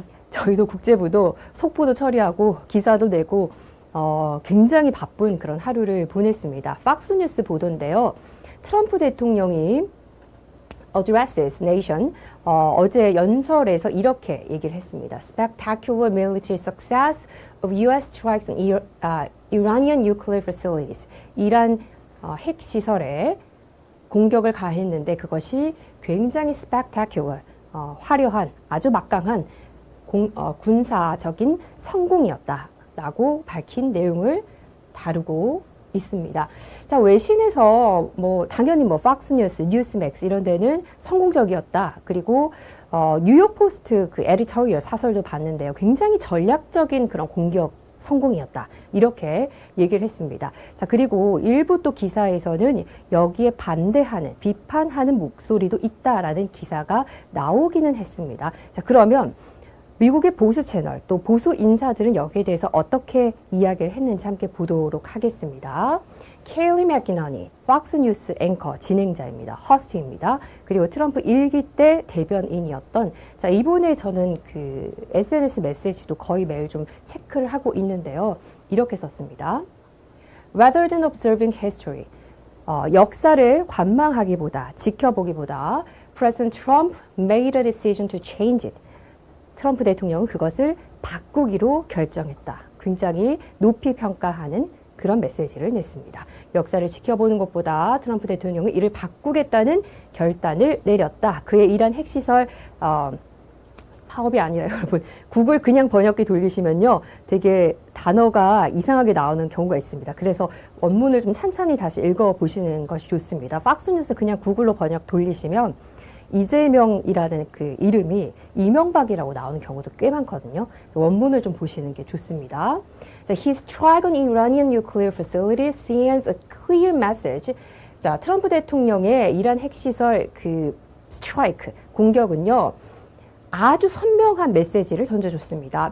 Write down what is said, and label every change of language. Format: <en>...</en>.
<ko>저희도 국제부도 속보도 처리하고 기사도 내고 굉장히 바쁜 그런 하루를 보냈습니다. 팍스뉴스 보도인데요. 트럼프 대통령이</ko> <en>addresses nation</en> <ko>어제 연설에서 이렇게 얘기를 했습니다.</ko> <en>Spectacular military success of U.S. strikes on Iranian nuclear facilities.</en> <ko>이란 핵시설에 공격을 가했는데 그것이 굉장히 spectacular, 화려한, 아주 막강한 군사적인 성공이었다라고 밝힌 내용을 다루고 있습니다. 자, 외신에서 당연히 팍스뉴스, 뉴스맥스 이런 데는 성공적이었다. 그리고 뉴욕 포스트 그 에디토리얼 사설도 봤는데요. 굉장히 전략적인 그런 공격 성공이었다. 이렇게 얘기를 했습니다. 자, 그리고 일부 또 기사에서는 여기에 반대하는, 비판하는 목소리도 있다라는 기사가 나오기는 했습니다. 자, 그러면 미국의 보수 채널 또 보수 인사들은 여기에 대해서 어떻게 이야기를 했는지 함께 보도록 하겠습니다. 케일리 맥기너니, 팍스뉴스 앵커 진행자입니다. 허스트입니다. 그리고 트럼프 1기 때 대변인이었던, 자, 이번에 저는 그 SNS 메시지도 거의 매일 좀 체크를 하고 있는데요. 이렇게 썼습니다.</ko> <en>Rather than observing history,</en> <ko>역사를 관망하기보다, 지켜보기보다</ko> <en>President Trump made a decision to change it.</en> <ko>트럼프 대통령은 그것을 바꾸기로 결정했다. 굉장히 높이 평가하는 그런 메시지를 냈습니다. 역사를 지켜보는 것보다 트럼프 대통령은 이를 바꾸겠다는 결단을 내렸다. 그의 이란 핵시설 파업이 아니라 여러분 구글 그냥 번역기 돌리시면요. 되게 단어가 이상하게 나오는 경우가 있습니다. 그래서 원문을 좀 찬찬히 다시 읽어보시는 것이 좋습니다. 팍스뉴스 그냥 구글로 번역 돌리시면 이재명이라는 그 이름이 이명박이라고 나오는 경우도 꽤 많거든요. 원문을 좀 보시는 게 좋습니다.</ko> <en>자, His strike on Iranian nuclear facilities sends a clear message.</en> <ko>자, 트럼프 대통령의 이란 핵시설 그 스트라이크, 공격은요. 아주 선명한 메시지를 던져줬습니다.</ko>